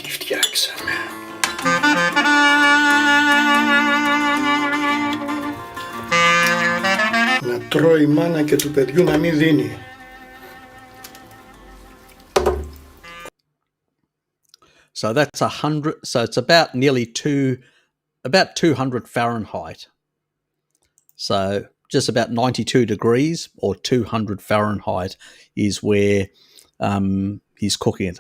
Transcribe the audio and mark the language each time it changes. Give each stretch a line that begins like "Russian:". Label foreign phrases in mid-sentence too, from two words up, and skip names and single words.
Greek: Να τρώει η μάνα και του παιδιού να μην δίνει.
English: So that's 100. So it's about nearly about 200 Fahrenheit. So just about 92 degrees or 200 Fahrenheit is where he's cooking it.